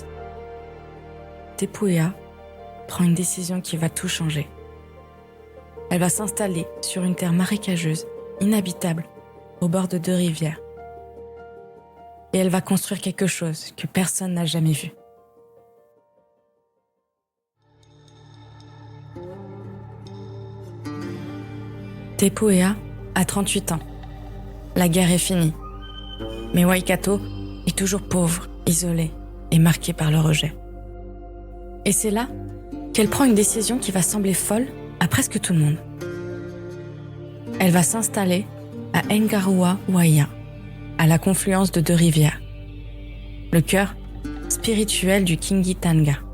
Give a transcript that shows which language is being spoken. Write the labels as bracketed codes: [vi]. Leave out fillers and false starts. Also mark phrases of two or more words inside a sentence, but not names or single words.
[fr] Tepu Ea prend une décision qui va tout changer. Elle va s'installer sur une terre marécageuse, inhabitable, au bord de 2 rivières. Et elle va construire quelque chose que personne n'a jamais vu. Tepu Ea a 38 ans. La guerre est finie. Mais Waikato est toujours pauvre, isolé et marqué par le rejet. Et c'est là qu'elle prend une décision qui va sembler folle à presque tout le monde. Elle va s'installer à Ngarua Waia, à la confluence de 2 rivières, le cœur spirituel du Kingitanga.